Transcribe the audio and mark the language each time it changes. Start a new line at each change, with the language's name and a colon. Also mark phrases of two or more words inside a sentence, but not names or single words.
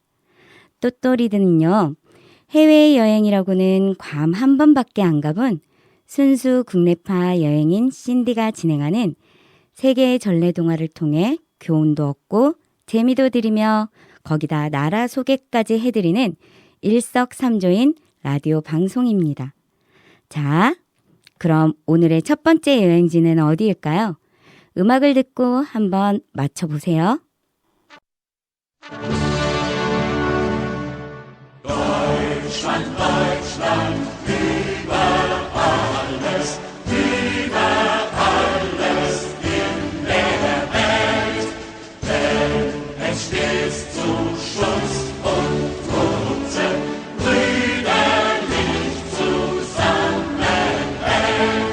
Korean: 또또리드는요, 해외여행이라고는 괌 한 번밖에 안 가본 순수 국내파 여행인 신디가 진행하는 세계 전래동화를 통해 교훈도 얻고 재미도 드리며 거기다 나라 소개까지 해드리는 일석삼조인 라디오 방송입니다. 자, 그럼 오늘의 첫 번째 여행지는 어디일까요? 음악을 듣고 한번 맞춰보세요.
German: Deutschland, Deutschland, über alles in der Welt. Denn es steht zu Schutz und Toten, brüderlich zusammenhält.